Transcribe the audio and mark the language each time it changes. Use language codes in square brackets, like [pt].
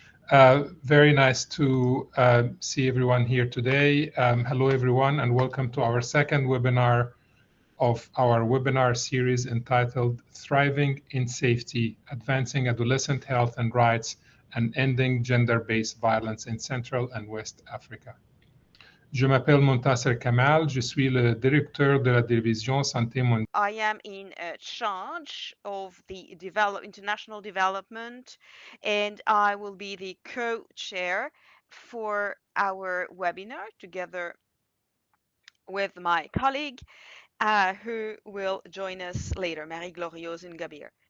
[en] Very nice to see everyone here today. Hello, everyone, and welcome to our second webinar of our webinar series entitled Thriving in Safety, Advancing Adolescent Health and Rights and Ending Gender-Based Violence in Central and West Africa. [fr] Je m'appelle Montasser Kamal, je suis le directeur de la division Santé mondiale. [en] I am in charge of the international development, and I will be the co-chair for our webinar together with my colleague who will join us later, Marie-Gloriose Ngabir.